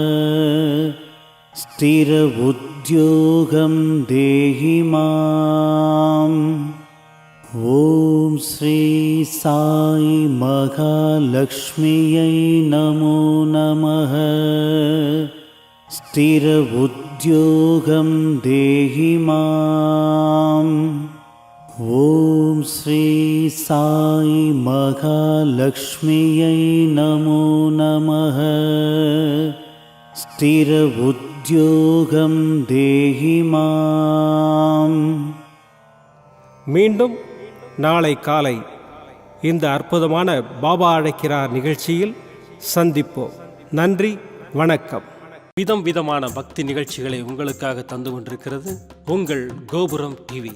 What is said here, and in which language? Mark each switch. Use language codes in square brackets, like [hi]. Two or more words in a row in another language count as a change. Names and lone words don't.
[sa] స్థిర ఉద్యోగం దేహి మాం. ఓం శ్రీ సాయి మహాలక్ష్మియై నమో నమః. స్థిర ఉద్యోగం దేహి మాం. ॐ श्री साई महालक्ष्म्यै नमो नमः स्थिर उद्योगं देहि माम्. [ta] மீண்டும் நாளை காலை இந்த அற்புதமான பாபா அழைக்கிறார் நிகழ்ச்சியில் சந்திப்போம். நன்றி, வணக்கம். விதம் விதமான பக்தி நிகழ்ச்சிகளை உங்களுக்காக தந்து கொண்டிருக்கிறது உங்கள் கோபுரம் டிவி.